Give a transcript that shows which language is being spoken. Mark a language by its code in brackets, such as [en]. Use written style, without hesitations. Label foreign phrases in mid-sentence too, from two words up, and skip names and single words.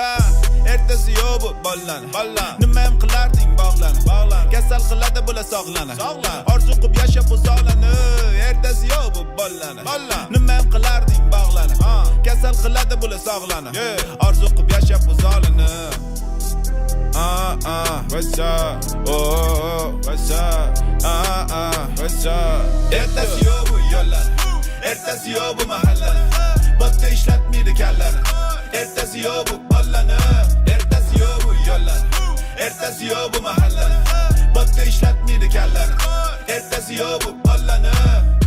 [uz] Ertasi yo'q bu bollani, nima ham qilarding bog'lani, kasal qiladi bular sog'lani, orzu qilib yashab o'zolani. Ertasi yo'q bu bollani, nima ham qilarding bog'lani, kasal qiladi bular sog'lani, orzu qilib yashab o'zolani. [en] What's up? Oh, what's up? What's up? [uz] Ertasi yo'q bu yo'llar, ertasi yo'q bu mahallani, botta ishlatmaydi kallani. Ertasi yo'q bu bollani, ertasi yo'q bu yo'llar, ertasi yo'q bu mahallani, botta ishlatmaydi kallani. Ertasi yo'q bu bollani.